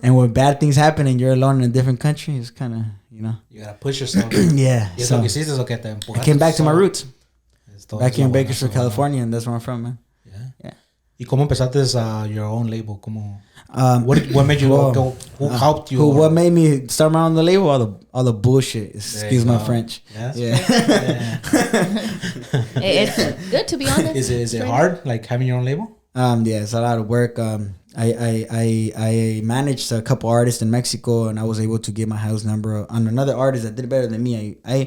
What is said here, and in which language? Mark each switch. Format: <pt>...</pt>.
<en>And when bad things happen and you're alone in a different country, it's kind of, you know. You gotta push yourself. Yeah.</en> <es>Y es lo que hiciste, es lo que te empujaste.</es> <en>I came back to my roots. Back here in Bakersfield, California, and that's where I'm from, man. Yeah.</en> <es>¿Y cómo empezaste</es> <en>your own label?</en> <es>¿Cómo,</es> <en>what made you go? Who helped you? What made me start my own label? All the bullshit. Excuse my French. Yes. Yeah. It's good, to be honest. Is it hard, like having your own label? Yeah, it's a lot of work. I managed a couple artists in Mexico, and I was able to get my house number on another artist that did better than me.</en>